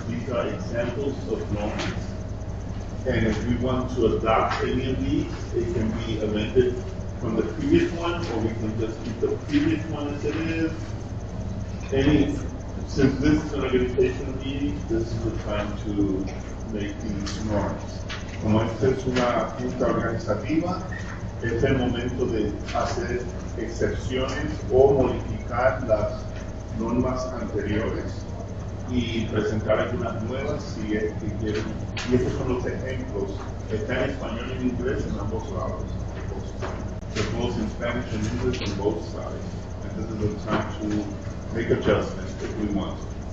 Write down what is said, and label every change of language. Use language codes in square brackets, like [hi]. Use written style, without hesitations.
[en] These are examples of norms. And if we want to adopt any of these, it can be amended from the previous one, or we can just keep the previous one as it is. Since this is an organizational meeting, this is the time to make these norms. [es] Como esta es una junta organizativa, es el momento de hacer excepciones o modificar las normas anteriores y presentar algunas nuevas si es que quieren. Y estos son los ejemplos. Está en español y en inglés en ambos lados. [en] They're both in Spanish and English on both sides. And this is the time to make adjustments if we want to.